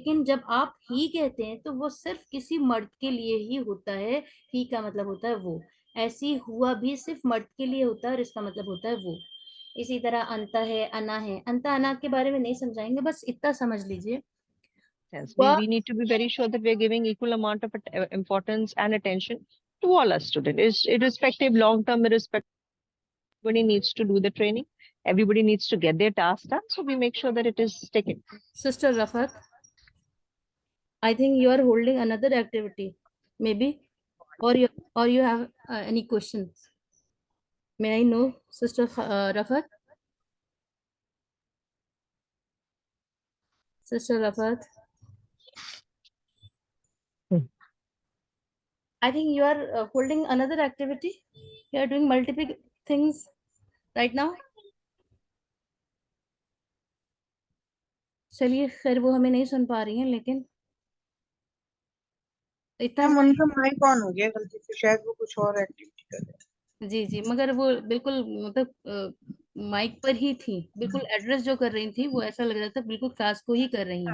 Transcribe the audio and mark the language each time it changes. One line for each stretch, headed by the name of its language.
Hindi: लेकिन जब आप ही कहते हैं तो वो सिर्फ किसी मर्द के लिए ही होता है, ही का मतलब होता है वो। ऐसी हुआ भी सिर्फ मर्द के लिए होता है और इसका मतलब होता है वो। इसी तरह अंता है, अना है। अंता अना के बारे में नहीं समझाएंगे, बस इतना समझ लीजिए।
English: Yes,
Hindi: हुआ
English: we need to be very sure that we are giving equal amount of importance and attention to all our students, irrespective, long term, irrespective. Everybody needs to do the training. Everybody needs to get their task done. So we make sure that it is taken. Sister Rafat, I think you are holding another activity, maybe, or you have any questions. May I know, Sister Rafat? Sister Rafat, I think you are holding another activity. You are doing multiple things right now.
Hindi: चलिए खैर, वो हमें नहीं सुन पा रही हैं, लेकिन इतना मैम उनका माइक ऑन हो गया गलती से, शायद वो कुछ और एक्टिविटी कर रहे हैं। जी जी, मगर वो बिल्कुल मतलब माइक पर ही थी, बिल्कुल एड्रेस जो कर रही थी वो ऐसा लग रहा था बिल्कुल क्लास को ही कर रही हैं।